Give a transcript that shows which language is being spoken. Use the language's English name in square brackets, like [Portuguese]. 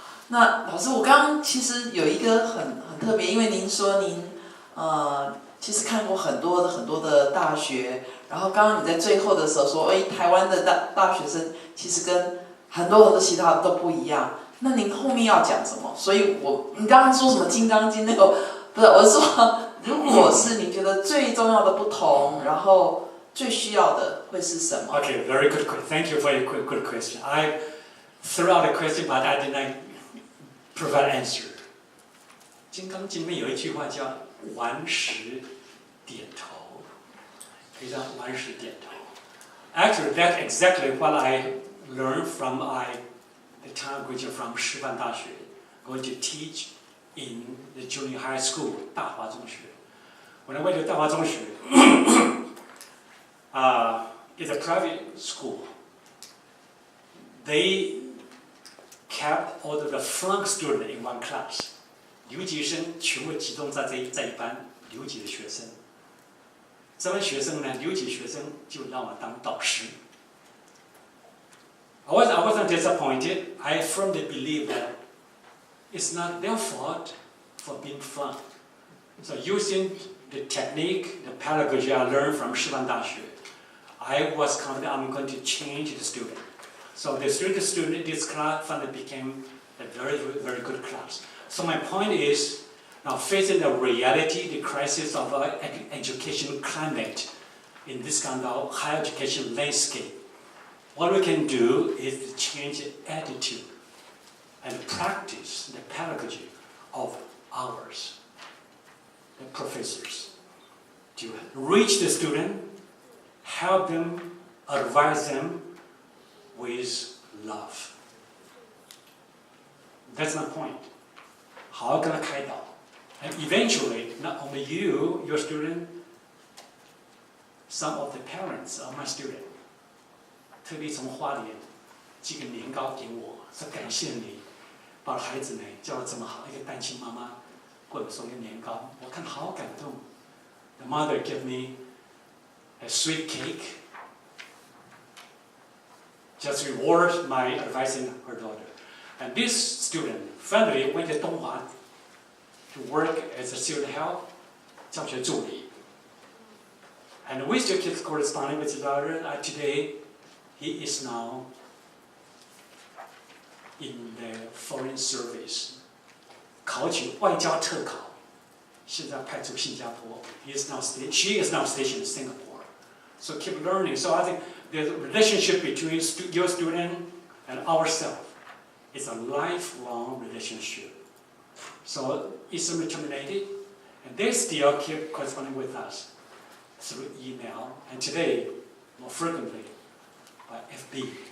[Chinese] 那老师，我刚刚其实有一个很特别，因为您说您其实看过很多的大学，然后刚刚你在最后的时候说，台湾的大学生其实跟很多其他的都不一样。那您后面要讲什么？所以你刚刚说什么《金刚经》那个，不是，我是说，如果是你觉得最重要的不同，然后最需要的会是什么 [English] ？Okay, very good. Thank you for your good question. I threw out a question, but I did not provide answer. [Chinese] 金刚经里面有一句话叫“顽石点头”，可以让顽石点头。 [English] Actually, that's exactly what I learned from the time I graduated from 师范大学, going to teach in the junior high school, 大华中学. When I went to 大华中学, it's a private school. They kept all of the flunk students in one class. [Chinese] 留级生全部集中在这一班留级的学生。这班学生呢，留级学生就让我当导师。 [English] I wasn't disappointed. I firmly believe that it's not their fault for being flunk. So using the technique, the pedagogy I learned from 师范大学, I was confident I'm going to change the student. So the student in this class finally became a very, very good class. So my point is, Now, facing the reality, the crisis of our education climate in this kind of higher education landscape, what we can do is to change the attitude and practice the pedagogy of ours, the professors, to reach the student, help them, advise them with love. That's my point. How can I guide them? And eventually, not only you, your student, some of the parents of my student, [Chinese] 特别从花莲寄个年糕给我，说感谢你把孩子呢教得这么好，一个单亲妈妈过来送个年糕，我看好感动。 [English] The mother gave me a sweet cake, just reward my advising her daughter. And this student finally went to Donghua to work as a student help, [Chinese] 教学助理. [English] And we still keep corresponding with his daughter. Today, he is now in the foreign service. [Chinese] 考取外交特考，现在派驻新加坡. [English] She is now stationed in Singapore. So keep learning. So I think the relationship between your student and ourselves is a lifelong relationship. So it's terminated, and they still keep corresponding with us through email, and today, more frequently, by FB.